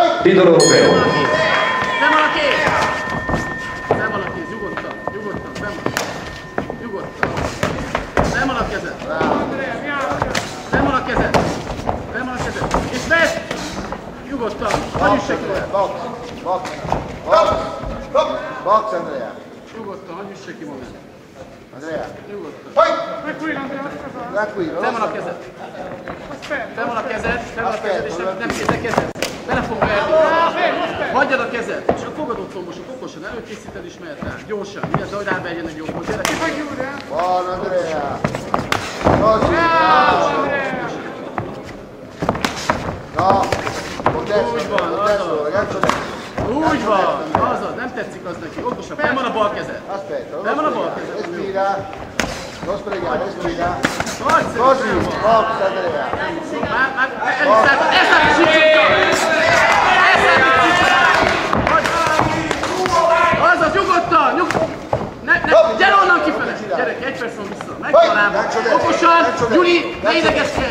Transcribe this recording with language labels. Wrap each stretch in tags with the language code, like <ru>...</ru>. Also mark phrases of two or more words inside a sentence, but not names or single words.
<it>titolo europeo.</it> <hu>Fenn van a kéz! Fenn van a kéz, nyugodtan, nyugodtan, fenn van. Nyugodtan. Fenn van a kezed. Fenn van a kezed. Fenn van a kezed. És vedd! Nyugodtan, hagyj üsse ki. Box, box, box, box, Andrea. Nyugodtan, hagyj üsse ki magát. Andrea. Nyugodtan.</hu> <it>Tranquillo.</it> <hu>Fenn van a kezed. Fenn van a kezed, fenn van a kezed, és nem kézzel kezed. Bele fog verni. Hagyjad a kezed, és a fogadott combosok okosan előkészíted és mehet rá. Gyorsan, vigyázz, hogy ráverjenek jobbhoz.</hu> <it>Buon Andrea. Così, no.</it> <hu>Úgy van, azaz. Úgy van, azaz, nem tetszik az neki. Okosan, fenn van a bal kezed.</hu> <it>Aspetta,</it> <hu>Fenn van a bal kezed.</hu> <it>respira. Non sprecare, respira.</it> <hu>Nagyszerű,</hu> <it>Così,</it> <hu>fenn van. box, Andrea. Már eliszálltad, ezt át is csicsokkal! Ezt át is csicsokkal! Azaz, nyugodtan, nyugodtan! Gyere onnan kifele! Gyerek, egy perc van vissza, meg van lába. Okosan, Gyuri, ne idegeskedj!</hu>